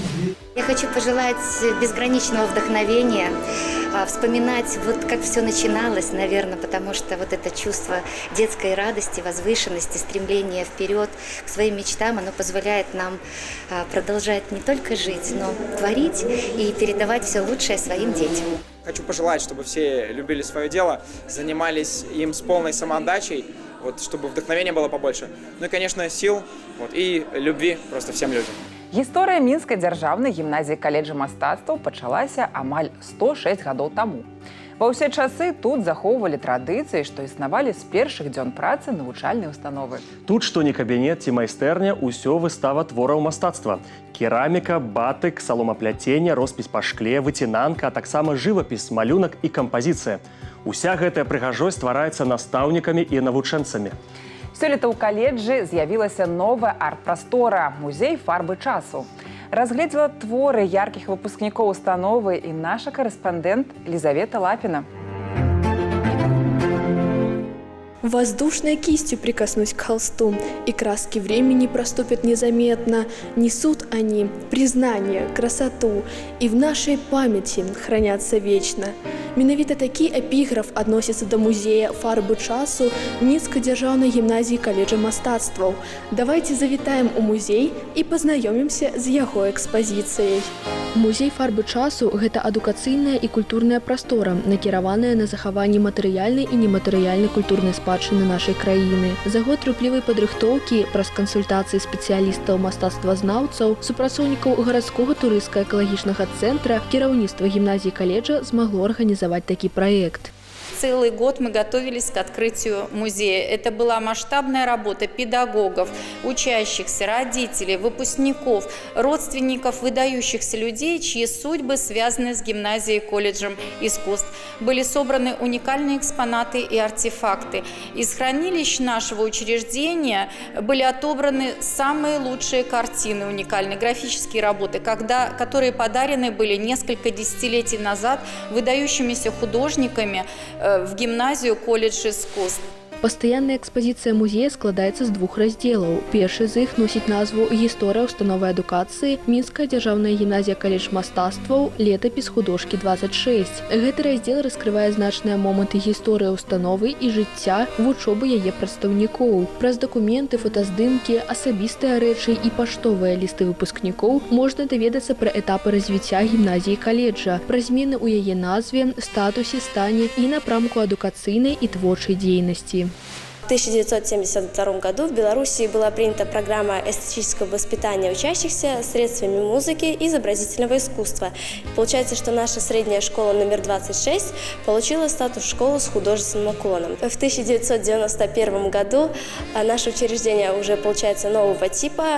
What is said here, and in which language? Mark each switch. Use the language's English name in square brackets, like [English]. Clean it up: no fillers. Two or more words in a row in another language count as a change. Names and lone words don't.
[Russian] Я хочу пожелать безграничного вдохновения, вспоминать, вот как все начиналось, наверное, потому что вот это чувство детской радости, возвышенности, стремления вперед к своим мечтам, оно позволяет нам продолжать не только жить, но творить и передавать все лучшее своим детям. Хочу пожелать, чтобы все любили свое дело, занимались им с полной самоотдачей, вот, чтобы вдохновения было побольше. Ну и, конечно, сил вот, и любви просто всем людям. [Belarusian] Гісторыя мінскай дзяржаўнай гімназіі каледжа мастацтваў пачалася амаль 106 гадоў таму. Ва ўсе часы тут захоўвалі традыцыі, што існавалі з першых дзён працы навучальнай установы. Тут што не кабінет ці майстэрня, усё выстава твораў мастацтва. Кераміка, батык, саломапляценне, роспіс па шкле, выцінанка, а таксама жывапіс, малюнак і кампазіцыя. Уся гэтая прыгажосць ствараецца настаўнікамі і навучэнцамі. Сёлета ў каледжы з'явілася новая арт-прастора – музей фарбы часу. Разгледзела творы яркіх выпускнікоў установы і наша корэспандэнт Лизавета Лапина. [Russian] Воздушной кистью прикоснусь к холсту, и краски времени проступят незаметно. Несут они признание, красоту, и в нашей памяти хранятся вечно. [Belarusian] Менавіта такі эпіграф адносіцца да музея фарбы часу Мінскай дзяржаўнай гімназіі каледжа мастацтваў. Давайте завітаем у музей і пазнаёмімся з яго экспазіцыяй. Музей фарбы часу – гэта адукацыйная і культурная прастора, накіраваная на захаванне матэрыяльнай і нематэрыяльнай культурнай спадчыны нашай краіны. За год руплівай падрыхтоўкі праз кансультацыі спецыялістаў мастацтвазнаўцаў, супрацоўнікаў гарадскога турысцка-экалагічнага цэнтра, кіраўніцтва гімназіі каледжа змагло арганізаваць такі праект. [Russian] Целый год мы готовились к открытию музея. Это была масштабная работа педагогов, учащихся, родителей, выпускников, родственников выдающихся людей, чьи судьбы связаны с гимназией, колледжем искусств. Были собраны уникальные экспонаты и артефакты. Из хранилищ нашего учреждения были отобраны самые лучшие картины, уникальные графические работы, которые подарены были несколько десятилетий назад выдающимися художниками в гімназію колледж искусств. [Belarusian] Пастаянная экспазіцыя музея складаецца з двух раздзелаў. Першы з іх носіць назву «Гісторыя установы адукацыі. Мінская дзяржаўная гімназія каледж мастацтваў. Летапіс художкі 26». Гэты раздзел раскрывае значныя моманты гісторыі установы і жыцця вучобы яе прадстаўнікоў. Праз дакументы, фотаздымкі, асабістыя рэчы і паштовыя лісты выпускнікоў можна даведацца пра этапы развіцця гімназіі каледжа, пра змены ў яе назве, статусе, стане і напрамку адукацыйнай і творчай дзейнасці. [Russian] В 1972 году в Беларуси была принята программа эстетического воспитания учащихся средствами музыки и изобразительного искусства. Получается, что наша средняя школа номер 26 получила статус школы с художественным уклоном. В 1991 году наше учреждение уже получается нового типа.